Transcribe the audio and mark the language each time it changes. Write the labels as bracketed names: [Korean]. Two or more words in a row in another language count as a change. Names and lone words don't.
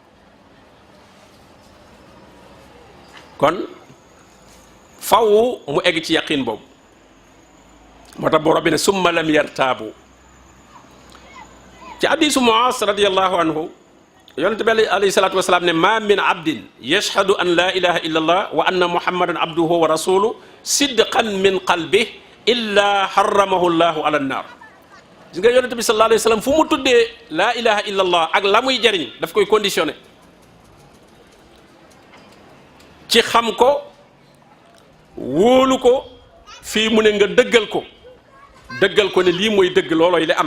[Wolof] kon faw mu egg ci yaqin boobu moo tax borom bi ne [Arabic] ثم لم يرتابوا. [Wolof] ci hadiisu [Arabic] Muaaz رضي الله عنه [Wolof] yonent bi [Arabic] عليه الصلاة والسلام ne ما من عبد يشهد أن لا إله إلا الله وأن محمدا عبده ورسوله صدقا من قلبه إلا حرمه الله على النار. [Wolof] gis nga yonent bi [Arabic] صلى الله عليه وسلم [Wolof] fu mu tuddee [Arabic] لا إله إلا الله [Wolof] ak la muy jariñ daf koy conditionné ci xam ko wóolu ko fii mu ne nga dëggal ko ne lii mooy dëgg loolooy li am.